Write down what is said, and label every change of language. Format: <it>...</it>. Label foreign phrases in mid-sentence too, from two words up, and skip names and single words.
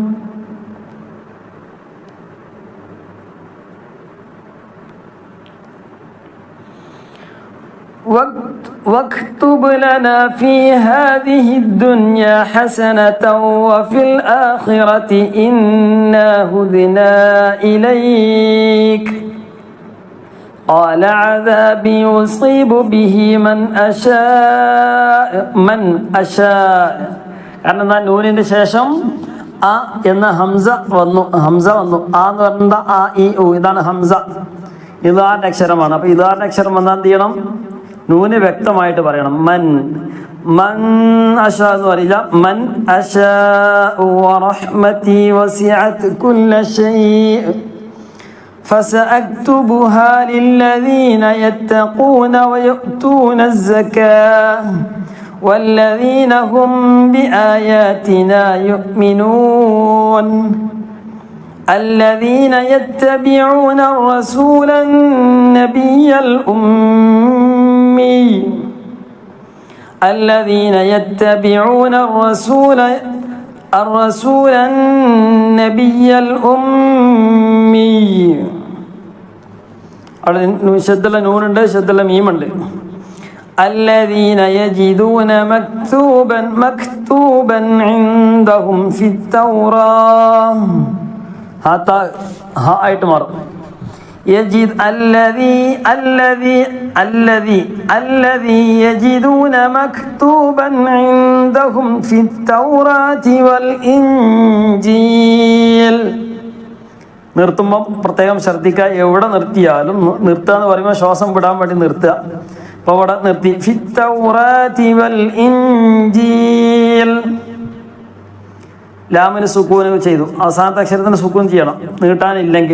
<ar>واكتب لنا في هذه الدنيا حسنة وفي الآخرة إنا هدنا إليك قال عذابي يصيب به من أشاء.</ar> <ml>കാരണം നൂനിന്റെ ശേഷം ആ എന്ന ഹംസ വന്നു. ആ എന്ന് പറഞ്ഞ ആ ഇ ഉ ഇതാണ് ഹംസ. ഇദാറിന്റെ അക്ഷരമാണ്. അപ്പൊ ഇദാറിന്റെ അക്ഷരം വന്നാൽ എന്ത് ചെയ്യണം? നൂന് വ്യക്തമായിട്ട് പറയണം.</ml> <ar>من أشاء</ar> <ml>എന്ന് പറയില്ല.</ml> <ar>من أشاء ورحمتي وسعت كل شيء فسأكتبها للذين يتقون ويؤتون الزكاة والذين هم بآياتنا يؤمنون. الذين يتبعون الرسول النبي الأمي الذين يتبعون الرسول النبي الأمي.</ar> <ml>അവിടെ ശദ്ദുള്ള നൂനുണ്ട്, ശദ്ദുള്ള മീമുണ്ട്.</ml> <ar>الذين يجدون مكتوبا عندهم في التوراة ها</ar> <ml>ആയിട്ട് മാറും</ml> <ar>يجد الذي يجدون مكتوبا عندهم في التوراة والإنجيل</ar> <ml>നിർത്തുമ്പോൾ പ്രത്യേകം ശ്രദ്ധിക്കുക. എവിടെ നിർത്തിയാലും നിർത്തുക എന്ന് പറയുമ്പോൾ ശ്വാസം വിടാൻ വേണ്ടി നിർത്തുക. അപ്പോൾ അവിടെ നിർത്തി</ml> <ar>في التوراة والإنجيل.</ar> <ml>ലാമിന് സുക്കൂന് ചെയ്തു. അവസാനത്തെ അക്ഷരത്തിന് സുക്കൂൻ ചെയ്യണം നീട്ടാനില്ലെങ്കിൽ.</ml>